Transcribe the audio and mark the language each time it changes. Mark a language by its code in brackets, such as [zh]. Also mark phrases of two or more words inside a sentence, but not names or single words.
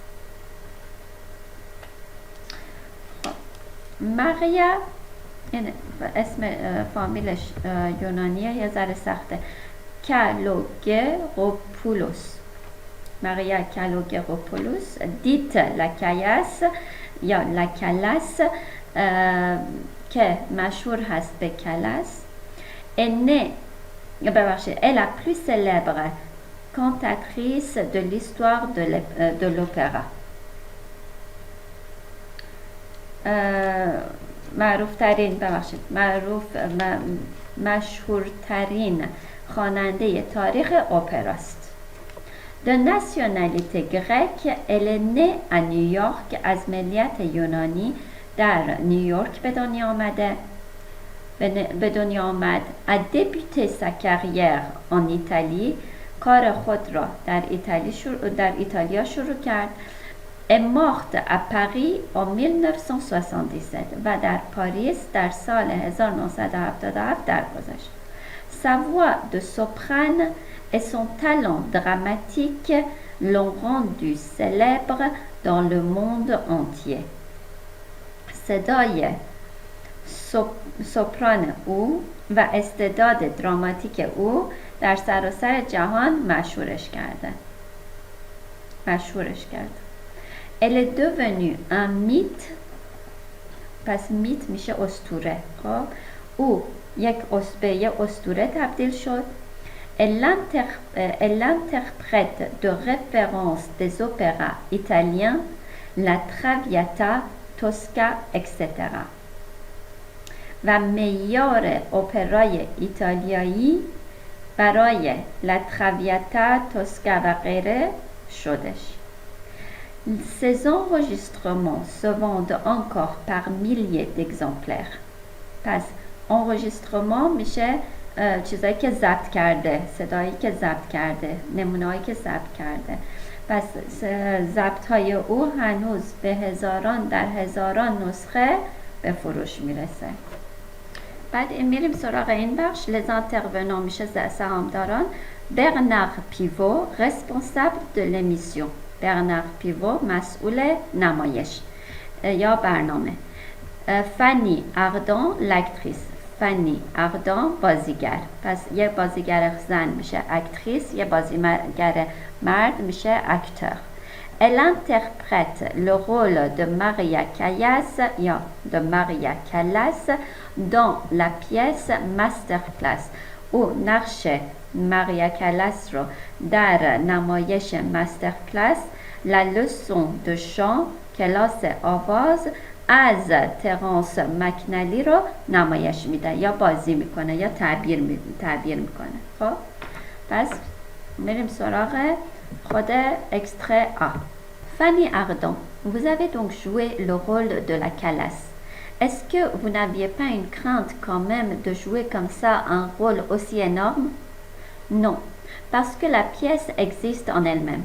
[fa] ماریا، این اسم فامیلش یونانیه، یه ذره سخته، کالوگروپولوس. ماریا کالوگروپولوس، دیت لکایاس یا لکالاس که مشهور هست به کلاس، [fr] est la plus célèbre cantatrice de l'histoire de l'opéra. [fa] مشهورترین خواننده تاریخ اپراست. [fr] De nationalité grecque, elle est née à New York [fa] از ملیت یونانی در نیویورک به دنیا آمد. [fr] a débuté sa carrière en Italie. [fa] کار خود را در ایتالیا شروع کرد. [fr] est morte à Paris en 1977 [fa] و در پاریس در سال 1977 درگذشت. [fr] Sa voix de soprane et son talent dramatique l'ont rendu célèbre dans le monde entier. [fa] صدای سوپران او و استعداد دراماتیک او در سراسر جهان مشهورش کرد. [fr] Elle est devenue un mythe. [fa] پس میت میشه اسطوره. خب او یک اسطوره تبدیل شد. [fr] Elle interprète de référence des opéras italiens, la Traviata, Tosca, etc. [fa] و معیار اپرای ایتالیایی برای لا تراویاتا، توسکا و غیره شدش. [fr] Ces enregistrements se vendent encore par milliers d'exemplaires. [fa] پس enregistrement میشه چیزایی که ضبط کرده، صدایی که ضبط کرده، نمونه‌هایی که ضبط کرده. پس ضبط‌های او هنوز به هزاران نسخه به فروش میرسه. بعد میریم سراغ این بخش. [fr] les intervenants [fa] میشه سهامداران. [fr] Bernard Pivot, responsable de l'émission. [fa] Bernard Pivot مسئول نمایش یا برنامه. [fr] Fanny Ardant, l'actrice. Fanny Ardant بازیگر. [fa] پس یه بازیگر زن میشه اکتریس، یه بازیگر مرد میشه اکتر. [fr] Elle interprète le rôle de Maria Callas یا de Maria Callas dans la pièce Masterclass. [fa] او نقش ماریا کلاس رو در نمایش مسترکلاس La leçon de chant کلاس آواز از ترانس مکنلی رو نمایش میده یا بازی میکنه یا تعبیر میکنه. خب پس میریم سراغ خود [fr] extrait A. Fanny Ardant, vous avez donc joué le rôle de la Callas. Est-ce que vous n'aviez pas une crainte quand même de jouer comme ça un rôle aussi énorme? Non, parce que la pièce existe en elle-même.